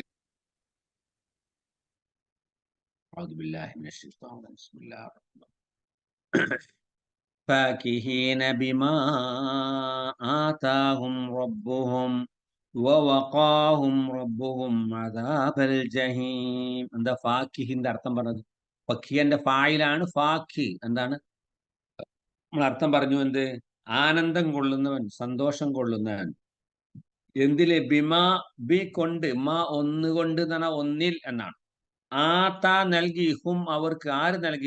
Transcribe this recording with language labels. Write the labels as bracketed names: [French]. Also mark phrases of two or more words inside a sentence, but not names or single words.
[Arabic] أعوذ بالله من الشيطان الرجيم. بسم الله الرحمن الرحيم. فاكهين بما آتاهم ربهم ووقاهم ربهم عذاب الجحيم. [Malayalam] എന്താ ഫാക്കിഹിന്റെ അർത്ഥം പറഞ്ഞത്? ഫക്കിയന്റെ ഫായിലാണ് ഫാക്കി. എന്താണ് നമ്മൾ അർത്ഥം പറഞ്ഞു? എന്ത്? ആനന്ദം കൊള്ളുന്നവൻ, സന്തോഷം കൊള്ളുന്നവൻ. എന്തില്? ബിമാ, ബി കൊണ്ട്, മാ ഒന്നുകൊണ്ട് എന്ന് പറഞ്ഞാൽ ഒന്നിൽ എന്നാണ്. ആത്താ നൽകി, ഹും അവർക്ക്. ആര് നൽകി?